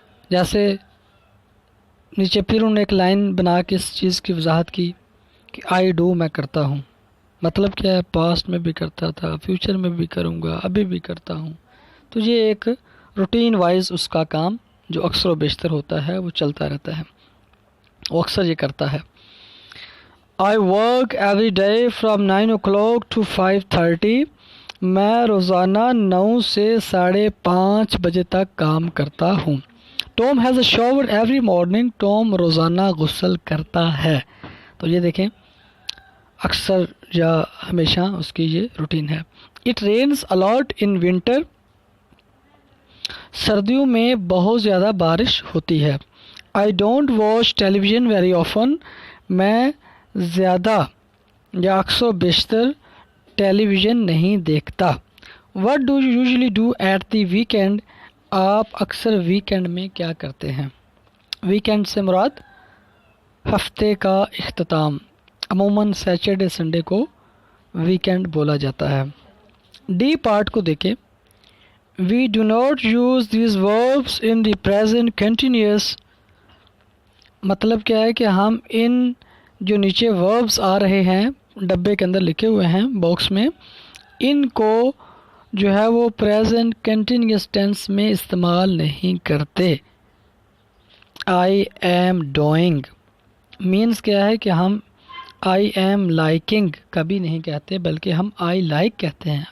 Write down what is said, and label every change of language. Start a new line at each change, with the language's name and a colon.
Urdu: جیسے نیچے پھر انہوں نے ایک لائن بنا کے اس چیز کی وضاحت کی کہ آئی ڈو، میں کرتا ہوں. مطلب کیا ہے؟ پاسٹ میں بھی کرتا تھا، فیوچر میں بھی کروں گا، ابھی بھی کرتا ہوں. تو یہ ایک روٹین وائز اس کا کام جو اکثر و بیشتر ہوتا ہے وہ چلتا رہتا ہے، وہ اکثر یہ کرتا ہے.
English: I work every day from 9 o'clock to 5:30.
Urdu: میں روزانہ 9 سے 5:30 بجے تک کام کرتا ہوں.
English: Tom has a shower every morning.
Urdu: Tom روزانہ غسل کرتا ہے. تو یہ دیکھیں اکثر یا ہمیشہ اس کی یہ روٹین ہے.
English: It rains a lot in winter.
Urdu: سردیوں میں بہت زیادہ بارش ہوتی ہے.
English: I don't watch television very often.
Urdu: میں زیادہ یا اکثر و بیشتر ٹیلی ویژن نہیں دیکھتا.
English: What do you usually do at the weekend?
Urdu: آپ اکثر ویکینڈ میں کیا کرتے ہیں؟ ویکینڈ سے مراد ہفتے کا اختتام، عموماً سیچرڈے سنڈے کو ویکینڈ بولا جاتا ہے. ڈی پارٹ کو دیکھیں.
English: We do not use these verbs in the present continuous.
Urdu: مطلب کیا ہے کہ ہم ان جو نیچے وربز آ رہے ہیں ڈبے کے اندر لکھے ہوئے ہیں باکس میں، ان کو جو ہے وہ پریزنٹ کنٹینیوس ٹینس میں استعمال نہیں کرتے. آئی ایم ڈوئنگ مینس کیا ہے کہ ہم آئی ایم لائکنگ کبھی نہیں کہتے، بلکہ ہم آئی لائک کہتے ہیں.